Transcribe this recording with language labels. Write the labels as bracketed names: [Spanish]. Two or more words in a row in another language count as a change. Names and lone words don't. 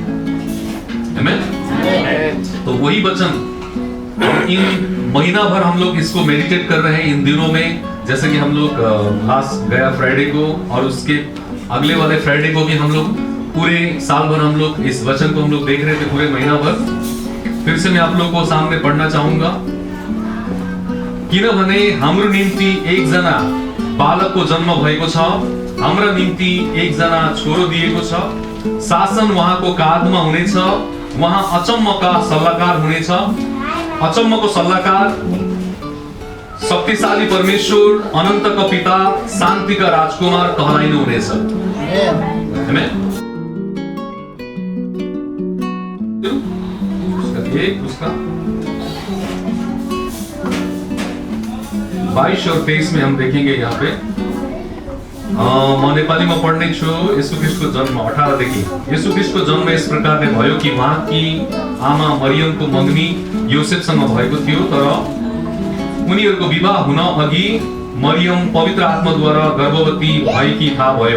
[Hindi] तो वही वचन इन महीना भर हम लोग इसको मेडिटेट कर रहे हैं इन दिनों में। जैसे कि हम लोग लास्ट गया फ्राइडे को और उसके अगले वाले फ्राइडे को भी हम लोग पूरे साल भर हम लोग इस वचन को हम लोग देख रहे थे पूरे महीना भर। फिर से मैं आप लोगों को सामने पढ़ना चाहूंगा। [Nepali] किनभने हाम्रो निम्ति एकजना बालकको जन्म भएको छ, हाम्रा निम्ति एकजना छोरो दिएको छ, शासन उहाँको काँधमा हुनेछ, उहाँ अचम्मका सल्लाहकार हुनेछ, अचम्मको सल्लाहकार, शक्तिशाली परमेश्वर, अनन्तका पिता, शान्तिका राजकुमार कहलाइनु हुनेछ। आमेन। [Hindi] उसका 22 और 23 में हम देखेंगे यहाँ पे। [Nepali] म नेपालीमा पढ्ने छु। येशू ख्रीष्टको जन्म 18 देखि। येशू ख्रीष्टको जन्म यस प्रकारले भयो कि उहाँकी आमा मरियमको मगनी योसेफसँग भएको थियो, तर उनीहरूको विवाह हुन अघि मरियम पवित्र आत्माद्वारा गर्भवती भएकी थाहा भयो।